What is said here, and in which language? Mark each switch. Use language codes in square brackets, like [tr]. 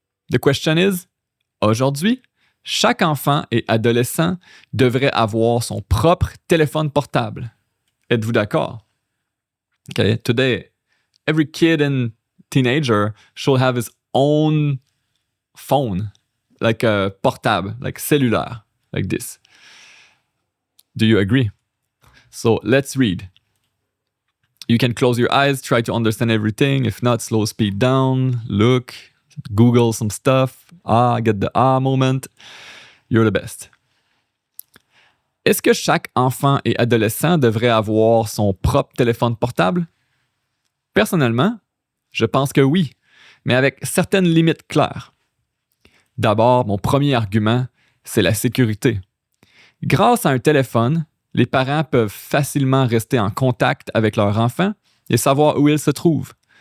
[en] The question is, [fr] aujourd'hui, chaque enfant et adolescent devrait avoir son propre téléphone portable. Êtes-vous d'accord? [en] Okay, today, every kid and teenager should have his own phone, like a portable, like cellulaire, like this. Do you agree? So let's read. You can close your eyes, try to understand everything. If not, slow speed down, look, Google some stuff. Get the moment. You're the best. [fr] Est-ce que chaque enfant et adolescent devrait avoir son propre téléphone portable? Personnellement, je pense que oui, mais avec certaines limites claires. D'abord, mon premier argument, c'est la sécurité. Grâce à un téléphone, les parents peuvent facilement rester en contact avec leur enfant et savoir où il se trouve.